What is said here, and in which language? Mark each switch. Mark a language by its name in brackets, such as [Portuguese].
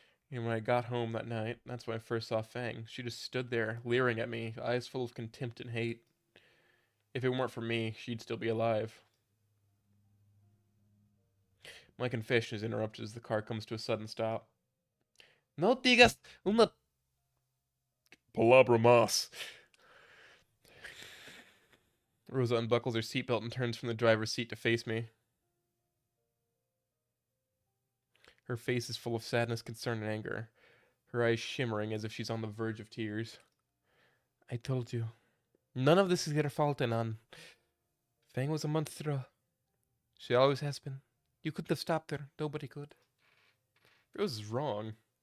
[English] And when I got home that night, that's when I first saw Fang. She just stood there, leering at me, eyes full of contempt and hate. If it weren't for me, she'd still be alive. My confession is interrupted as the car comes to a sudden stop. [Spanish] No digas una palabra más. [English] Rosa unbuckles her seatbelt and turns from the driver's seat to face me. Her face is full of sadness, concern, and anger, her eyes shimmering as if she's on the verge of tears. I told you. None of this is your fault, Enon. Fang was a monster. She always has been. You couldn't have stopped her. Nobody could. Rose is wrong.